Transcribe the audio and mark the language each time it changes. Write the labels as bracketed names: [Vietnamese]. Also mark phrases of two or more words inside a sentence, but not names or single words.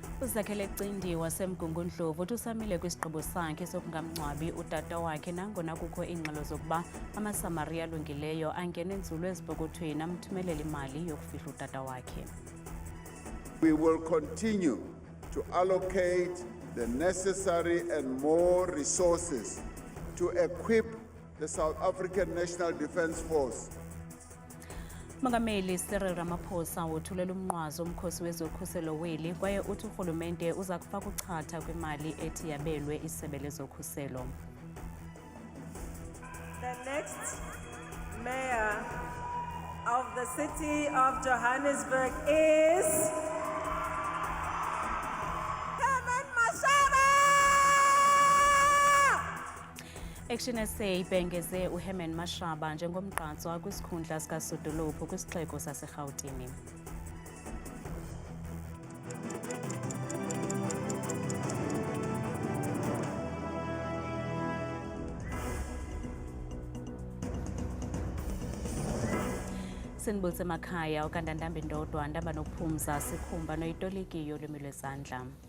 [Xhosa] Uzakhele Cindi waseMgungundlovu usamile kwisigqibo sakhe sokungamngcwabi utata wakhe nangona kukho iingxelo zokuba amaSamaria alungileyo angena nzulu ezipokothweni amthumelela imali yokufihla utata wakhe. [English] We will continue to allocate the necessary and more resources to equip the South African National Defence Force. [Xhosa] Mongameli Cyril Ramaphosa wothulela umnqwazi omkhosi wezokhuselo weli kwaye uthi urhulumente uza kufaka uchatha kwimali ethi yabelwe isebe lezokhuselo. [English] The next mayor of the city of Johannesburg is [Xhosa] Action SA ibhengeze uHerman Mashaba njengomgqatswa kwisikhundla sikasodolophu kwisixeko saseRhawutini. Sinibulise emakhaya okandandambi ndodwa ndaba nokuphumza sikhumba noyitolikiyo lwimi lwezandla.